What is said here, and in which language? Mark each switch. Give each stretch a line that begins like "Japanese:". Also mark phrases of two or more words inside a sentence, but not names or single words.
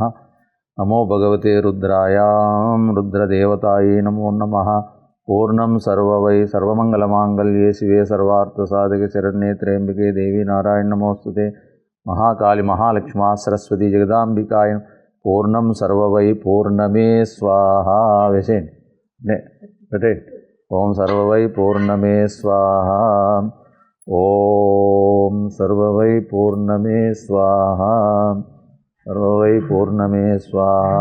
Sanskrit: नमो भगवते रुद्रायां रुद्रदेवतायै नमो नमः। पूर्णं सर्ववै सर्वमङ्गलमाङ्गल्ये शिवे सर्वार्थसाधके शरण्ये त्र्यम्बके देवी नारायण नमोस्तुते। महाकाली महालक्ष्मी सरस्वती जगदाम्बिकायै పూర్ణం సర్వవై పూర్ణమే స్వాహా
Telugu: వేసేయండి పెట్టేయండి.
Sanskrit: ఓం సర్వవై పూర్ణమే స్వాహా. ఓం సర్వవై పూర్ణమే స్వాహా. సర్వవై పూర్ణమే స్వాహా.